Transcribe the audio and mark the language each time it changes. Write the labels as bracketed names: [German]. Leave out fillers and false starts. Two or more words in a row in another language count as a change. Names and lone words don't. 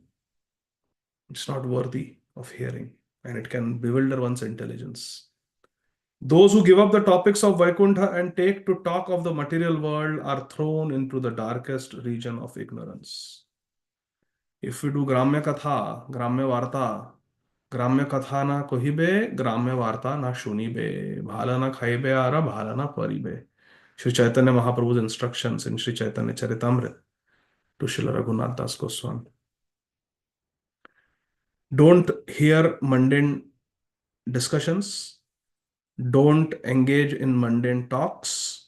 [English] It's not worthy of hearing, and it can bewilder one's intelligence. Those who give up the topics of Vaikuntha and take to talk of the material world are thrown into the darkest region of ignorance. If we do [Bangla] গ্রাম্য কথা, গ্রাম্য বার্তা, গ্রাম্য কথা না কহিবে, গ্রাম্য বার্তা না শুনিবে, ভালো না খাইবে আর, ভালো না পরিবে. [English] Sri Chaitanya Mahaprabhu's instructions in Sri Chaitanya Charitamrita to Srila Raghunath Das Goswami. Don't hear mundane discussions. Don't engage in mundane talks.